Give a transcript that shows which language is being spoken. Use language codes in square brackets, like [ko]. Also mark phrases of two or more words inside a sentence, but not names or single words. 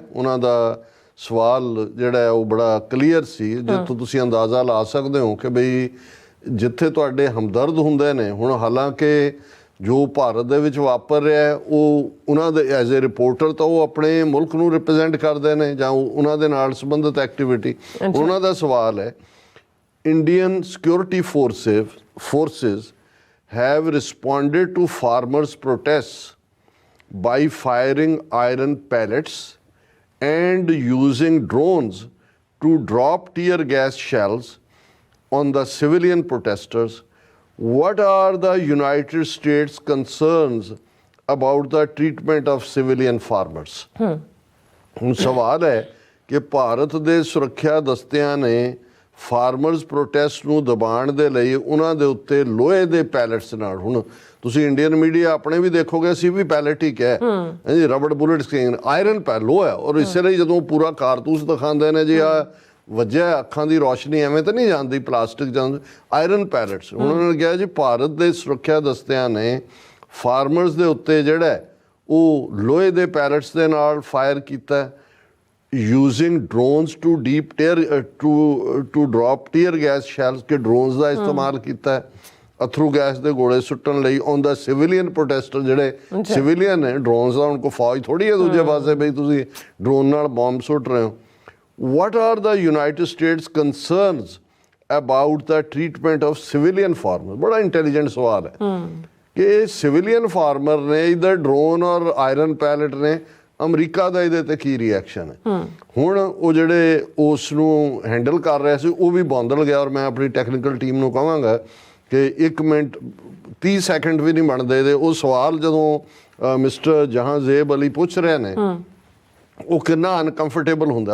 [pa] ਉਹਨਾਂ ਦਾ ਸਵਾਲ ਜਿਹੜਾ ਹੈ ਉਹ ਬੜਾ ਕਲੀਅਰ ਸੀ, ਜਿੱਥੋਂ ਤੁਸੀਂ ਅੰਦਾਜ਼ਾ ਲਾ ਸਕਦੇ ਹੋ ਕਿ ਬਈ ਜਿੱਥੇ ਤੁਹਾਡੇ ਹਮਦਰਦ ਹੁੰਦੇ ਨੇ। ਹੁਣ ਹਾਲਾਂਕਿ ਜੋ ਭਾਰਤ ਦੇ ਵਿੱਚ ਵਾਪਰ ਰਿਹਾ ਉਹ ਉਹਨਾਂ ਦੇ [en] as a reporter [pa] ਤਾਂ ਉਹ ਆਪਣੇ ਮੁਲਕ ਨੂੰ ਰਿਪਰੈਜ਼ੈਂਟ ਕਰਦੇ ਨੇ ਜਾਂ ਉਹਨਾਂ ਦੇ ਨਾਲ ਸੰਬੰਧਿਤ ਐਕਟੀਵਿਟੀ। ਉਹਨਾਂ ਦਾ ਸਵਾਲ ਹੈ, [en] Indian security forces have responded to farmers' protests by firing iron pellets and using drones to drop tear gas shells on the civilian protesters. What are the United States' concerns about the treatment of civilian farmers? [pa] ਹੁਣ ਸਵਾਲ ਹੈ ਕਿ ਭਾਰਤ ਦੇ ਸੁਰੱਖਿਆ ਦਸਤਿਆਂ ਨੇ [en] farmers protest [pa] ਨੂੰ ਦਬਾਉਣ ਦੇ ਲਈ ਉਹਨਾਂ ਦੇ ਉੱਤੇ ਲੋਹੇ ਦੇ ਪੈਲਟਸ ਨਾਲ, ਹੁਣ ਤੁਸੀਂ [en] Indian media [pa] ਆਪਣੇ ਵੀ ਦੇਖੋਗੇ, ਅਸੀਂ ਵੀ ਪੈਲਟ ਹੀ ਕਿਹਾ ਜੀ, [en] rubber bullet [pa] ਸਕੀਨ, ਆਇਰਨ ਲੋਹਾ। ਔਰ ਇਸੇ ਲਈ ਜਦੋਂ ਪੂਰਾ ਕਾਰਤੂਸ ਦਿਖਾਉਂਦੇ ਨੇ ਜੀ ਆ ਵੱਜਿਆ, ਅੱਖਾਂ ਦੀ ਰੋਸ਼ਨੀ ਐਵੇਂ ਤਾਂ ਨਹੀਂ ਜਾਂਦੀ, ਪਲਾਸਟਿਕ ਜਾਂਦੀ, [en] iron pellets. [pa] ਉਹਨਾਂ ਨੇ ਕਿਹਾ ਜੀ ਭਾਰਤ ਦੇ ਸੁਰੱਖਿਆ ਦਸਤਿਆਂ ਨੇ ਫਾਰਮਰਸ ਦੇ ਉੱਤੇ ਜਿਹੜਾ ਉਹ ਲੋਹੇ ਦੇ ਪੈਲਟਸ ਦੇ ਨਾਲ ਫਾਇਰ ਕੀਤਾ, [en] using drones to drop tear gas shells, [pa] ਕਿ ਡਰੋਨਸ ਦਾ ਇਸਤੇਮਾਲ ਕੀਤਾ, ਅਥਰੂ ਗੈਸ ਦੇ ਗੋਲੇ ਸੁੱਟਣ ਲਈ [en] on the civilian protester [pa] ਜਿਹੜੇ ਸਿਵਿਲੀਅਨ ਨੇ। ਡਰੋਨਸ ਦਾ ਹੁਣ ਕੋਈ ਫੌਜ ਥੋੜ੍ਹੀ ਹੈ ਦੂਜੇ ਪਾਸੇ ਬਈ ਤੁਸੀਂ ਡਰੋਨ ਨਾਲ ਬੰਬ ਸੁੱਟ ਰਹੇ ਹੋ। [en] what are the United States concerns about the treatment of civilian farmers? [pa] ਬੜਾ ਇੰਟੈਲੀਜੈਂਟ ਸਵਾਲ ਹੈ ਕਿ [en] civilian farmer [pa] ਨੇ ਇਧਰ ਡਰੋਨ ਔਰ [en] iron pellet [pa] ਨੇ, ਅਮਰੀਕਾ ਦਾ ਇਹਦੇ ਤੇ ਕੀ ਰਿਐਕਸ਼ਨ ਹੈ? ਹੁਣ ਉਹ ਜਿਹੜੇ ਉਸ ਨੂੰ ਹੈਂਡਲ ਕਰ ਰਿਹਾ ਸੀ ਉਹ ਵੀ ਬੌਂਦਲ ਗਿਆ। ਔਰ ਮੈਂ ਆਪਣੀ [en] technical team [pa] ਨੂੰ ਕਹਾਂਗਾ ਕਿ 1 ਮਿੰਟ 30 ਸੈਕਿੰਡ ਵੀ ਨਹੀਂ ਬਣਦੇ ਦੇ ਉਹ ਸਵਾਲ ਜਦੋਂ ਮਿਸਟਰ ਜਹਾਂਜ਼ੇਬ ਅਲੀ ਪੁੱਛ ਰਹੇ ਨੇ ਉਹ ਕਿੰਨਾ ਅਨਕੰਫਰਟੇਬਲ ਹੁੰਦਾ।